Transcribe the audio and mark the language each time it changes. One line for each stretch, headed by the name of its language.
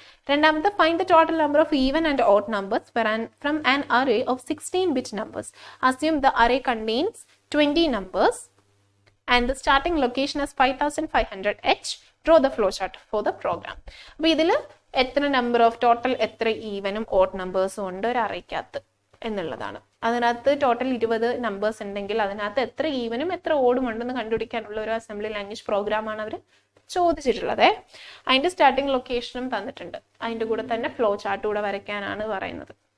Malayalam: രണ്ടാമത്തെ,
English: Find the total number of even and odd numbers from an array of 16-bit numbers. Assume the array contains 20 numbers and the starting location is 5500H. Draw the flowchart for the program.
Malayalam: അപ്പോൾ ഇതിൽ എത്ര number of total എത്ര ഈവനും odd നമ്പേഴ്സും ഉണ്ട് ഒരു അറേക്കകത്ത് എന്നുള്ളതാണ്. അതിനകത്ത് total 20 numbers ഉണ്ടെങ്കിൽ അതിനകത്ത് എത്ര ഈവനും എത്ര ഓടും ഉണ്ടെന്ന് കണ്ടുപിടിക്കാനുള്ള ഒരു അസംബ്ലി ലാംഗ്വേജ് പ്രോഗ്രാമാണ് അവർ ചോദിച്ചിട്ടുള്ളത്. അതിന്റെ സ്റ്റാർട്ടിംഗ് ലൊക്കേഷനും തന്നിട്ടുണ്ട്. അതിന്റെ കൂടെ തന്നെ ഫ്ലോ ചാർട്ട് കൂടെ വരയ്ക്കാനാണ് പറയുന്നത്.